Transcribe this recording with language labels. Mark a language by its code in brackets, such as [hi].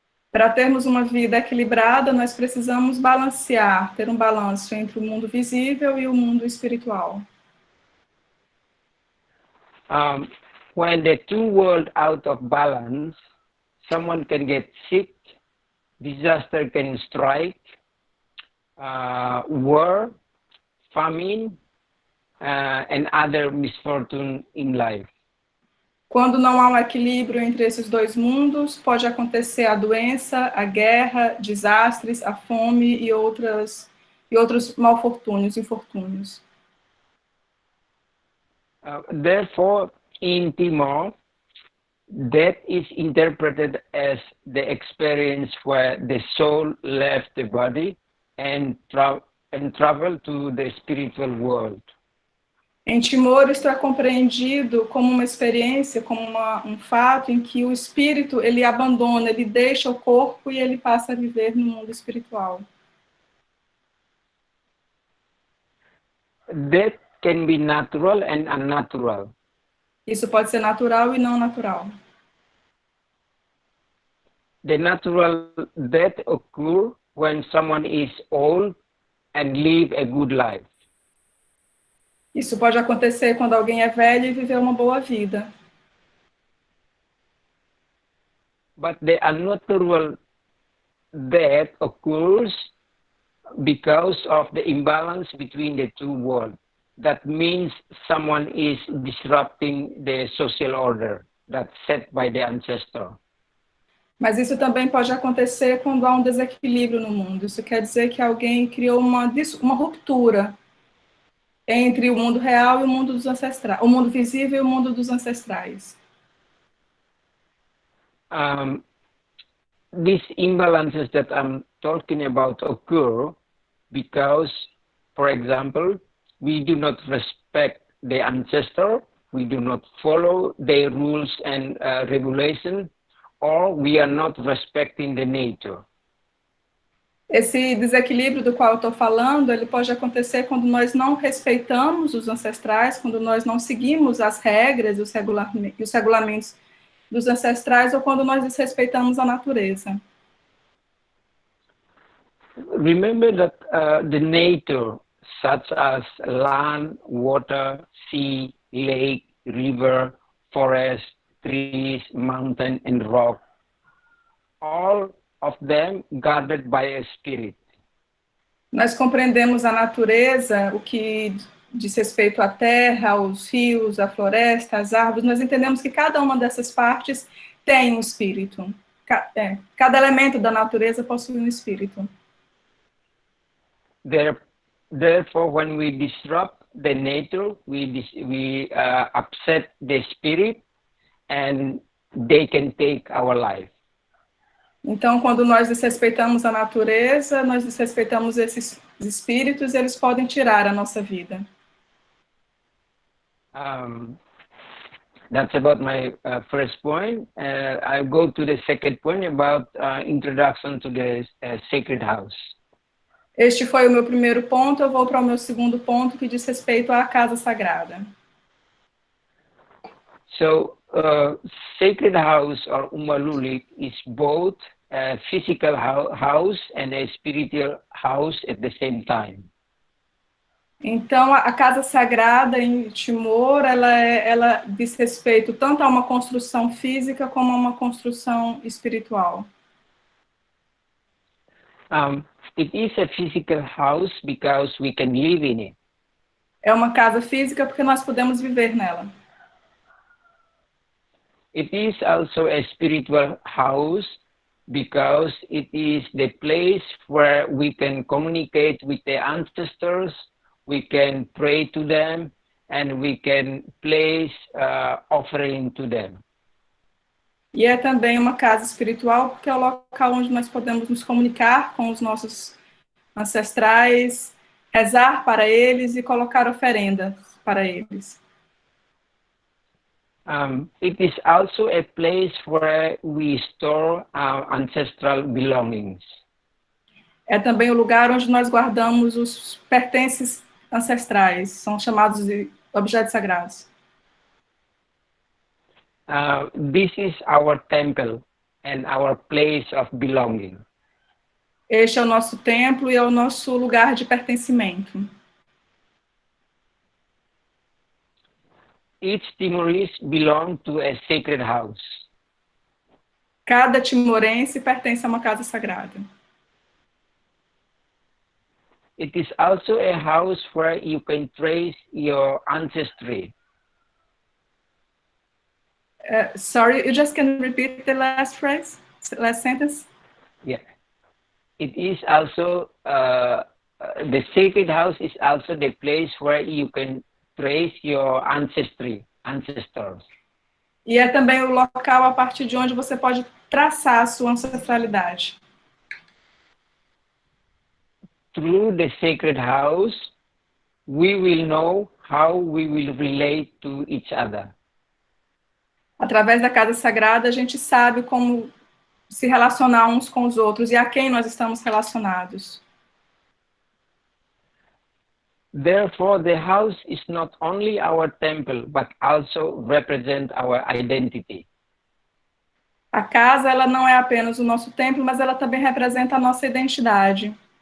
[pt] Para termos uma vida equilibrada, nós precisamos balancear, ter um balanço entre o mundo visível e o mundo espiritual. [en] When the two worlds out of balance, someone can get sick, disaster can strike, war, famine, and other misfortune in life. [pt] Quando não há um equilíbrio entre esses dois mundos, pode acontecer a doença, a guerra, desastres, a fome e outros malfortúnios, infortúnios. [en] Therefore, in Timor, death is interpreted as the experience where the soul left the body and traveled to the spiritual world. [pt] Em Timor, isto é compreendido como uma experiência, como um fato em que o espírito, ele abandona, ele deixa o corpo e ele passa a viver no mundo espiritual. [en] Death can be natural and unnatural. [pt] Isso pode ser natural e não natural. [en] The natural death occurs when someone is old and live a good life. [pt] Isso pode acontecer quando alguém é velho e viveu uma boa vida. [en] But the unnatural death occurs because of the imbalance between the two worlds. That means someone is disrupting the social order that's set by the ancestor. [pt] Mas isso também pode acontecer quando há um desequilíbrio no mundo. Isso quer dizer que alguém criou uma ruptura entre o mundo real e o mundo dos ancestrais, o mundo visível e o mundo dos ancestrais. [en] These imbalances that I'm talking about occur because, for example, we do not respect the ancestor, we do not follow their rules and regulations, or we are not respecting the nature. [pt] Esse desequilíbrio do qual eu estou falando, ele pode acontecer quando nós não respeitamos os ancestrais, quando nós não seguimos as regras e os regulamentos dos ancestrais, ou quando nós desrespeitamos a natureza. [en] Remember that the nature, such as land, water, sea, lake, river, forest, trees, mountain, and rock, all of them guarded by a spirit. [pt] Nós compreendemos a natureza, o que diz respeito à terra, aos rios, à floresta, às árvores. Nós entendemos que cada uma dessas partes tem um espírito. Cada elemento da natureza possui um espírito. [en] Therefore, when we disrupt the nature, we upset the spirit, and they can take our life. [pt] Então, quando nós desrespeitamos a natureza, nós desrespeitamos esses espíritos, e eles podem tirar a nossa vida. [en] That's about my first point. I'll go to the second point about introduction to the sacred house. [pt] Este foi o meu primeiro ponto, eu vou para o meu segundo ponto, que diz respeito à casa sagrada. [en] So, sacred house or Ummah Lulik is both a physical house and a spiritual house at the same time. [pt] Então, a casa sagrada em Timor, ela diz respeito tanto a uma construção física como a uma construção espiritual. [en] It is a physical house because we can live in it. [pt] É uma casa física porque nós podemos viver nela. [en] It is also a spiritual house because it is the place where we can communicate with the ancestors, we can pray to them, and we can place offering to them. [pt] E é também uma casa espiritual porque é o local onde nós podemos nos comunicar com os nossos ancestrais, rezar para eles e colocar oferendas para eles. [en] It is also a place where we store our ancestral belongings. [pt] É também o lugar onde nós guardamos os pertences ancestrais, são chamados de objetos sagrados. [en] This is our temple and our place of belonging. [pt] Este é o nosso templo e é o nosso lugar de pertencimento. [en] Each Timorese belongs to a sacred house. [pt] Cada timorense pertence a uma casa sagrada. [en] It is also a house where you can trace your ancestry. Sorry, you just can repeat the last phrase, last sentence? Yeah. It is also, the sacred house is also the place where you can trace your ancestors. [pt] E é também o local a partir de onde você pode traçar a sua ancestralidade. [en] Through the sacred house, we will know how we will relate to each other. [pt] Através da casa sagrada, a gente sabe como se relacionar uns com os outros e a quem nós estamos relacionados. [en] Therefore, the house is not only our temple, but also represent our identity. [pt] A casa, ela não é apenas o nosso templo, mas ela também representa a nossa identidade.